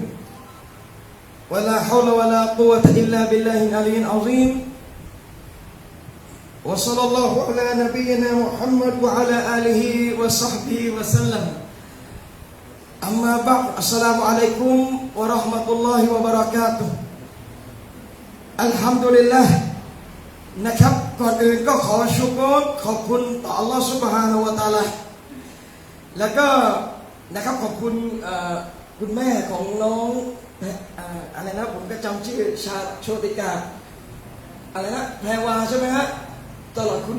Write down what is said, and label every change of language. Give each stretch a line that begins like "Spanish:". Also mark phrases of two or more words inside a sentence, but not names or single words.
Arabic: ولا حول ولا قوة إلا بالله العلي العظيم. وصلى الله على نبينا محمد وعلى آله وصحبه وسلم. أما بعد. السلام عليكم ورحمة الله وبركاته.
Thai: Alhamdulillah นะครับก่อนอื่นก็ขอชุกรขอบคุณต่อ
Arabic: الله سبحانه وتعالى
Thai: แล้วก็นะครับขอบคุณคุณแม่ของ น้องอะไรนะผมก็จำชื่อชาโชติกาอะไรนะแพรวาใช่ไหมฮะตลอดคุณ